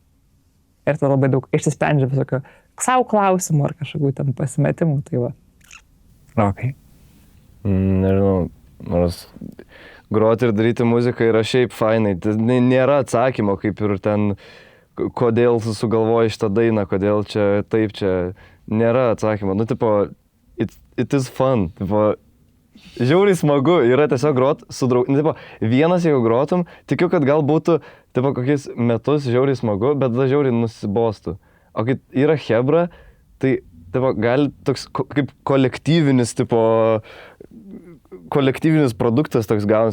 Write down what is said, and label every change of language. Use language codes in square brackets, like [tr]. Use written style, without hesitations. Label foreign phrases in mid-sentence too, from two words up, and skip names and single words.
[lt] Ir tai labai daug išsisprendžia visokio savo klausimų ar kažkokių ten pasimetimų. Tai va. Okay. Nežinau, nors groti ir daryti muziką yra šiaip fainai. Nėra atsakymo, kaip ir ten, kodėl sugalvoji šitą dainą, kodėl čia taip, čia nėra atsakymo. Nu, tipo, [en] it is fun. [lt] Tipo, žiauriai smagu yra tiesiog grot su draugais. Tipo, vienas jeigu grotum, tikiu, kad gal būtų tipo, kokiais metus žiauriai smagu, bet tada žiauriai nusibostų. O kai yra chebra, tai tipo, gali toks kaip kolektyvinis, tipo, kolektyvinis produktas toks gaunas.